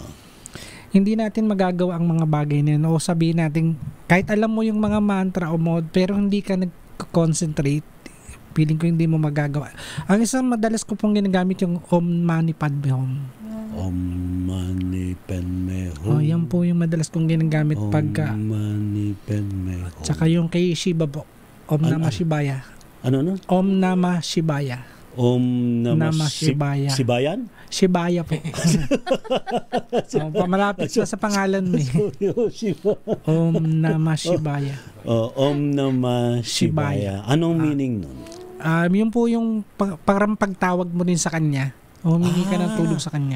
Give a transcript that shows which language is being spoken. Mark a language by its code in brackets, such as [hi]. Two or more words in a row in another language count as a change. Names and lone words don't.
[tl] Hindi natin magagawa ang mga bagay na yun o sabihin natin kahit alam mo yung mga mantra o mod pero hindi ka nag-concentrate, feeling ko hindi mo magagawa. Ang isang madalas ko pong ginagamit yung [sa] ॐ मणि पद्मे हूँ. ॐ मणि पद्मे हूँ. [tl] Oh, yan po yung madalas kong ginagamit pagka [sa] ॐ मणि पद्मे हूँ. [tl] tsaka yung kay Shiva po. [sa] ॐ नमः शिवाय. [tl] Ano? [sa] ॐ नमः शिवाय. ॐ नमः Shivaya. [tl] Sibayan? Shibaya po. Malapit sa pangalan mo eh. [sa] ॐ नमः शिवाय. ॐ नमः शिवाय. [tl] Anong meaning nun? Yun po yung parang pagtawag mo rin sa kanya. Humingi ka ng tulong sa kanya.